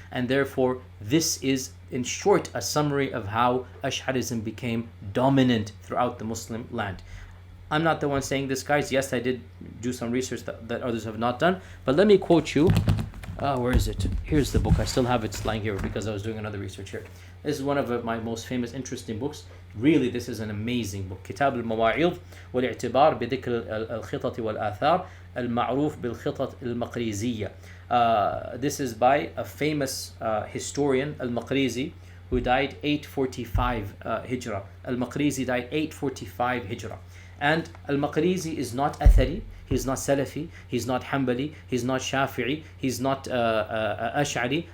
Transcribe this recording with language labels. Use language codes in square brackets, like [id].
[en] And therefore, this is, in short, a summary of how Ash'arism became dominant throughout the Muslim land. I'm not the one saying this, guys. Yes, I did do some research that others have not done. But let me quote you Where is it? Here's the book. I still have it lying here because I was doing another research here. This is one of my most famous, interesting books. Really, this is an amazing book. [ar] كتاب المواعظ والاعتبار بذكر الخطط والآثار المعروف بالخطط المقريزية. [en] This is by a famous historian, Al-Maqrizi, who died 845 Hijrah. Al-Maqrizi died 845 Hijrah. And Al-Maqrizi is not Athari, he's not Salafi, he's not Hanbali, he's not Shafi'i, he's not Ash'ari.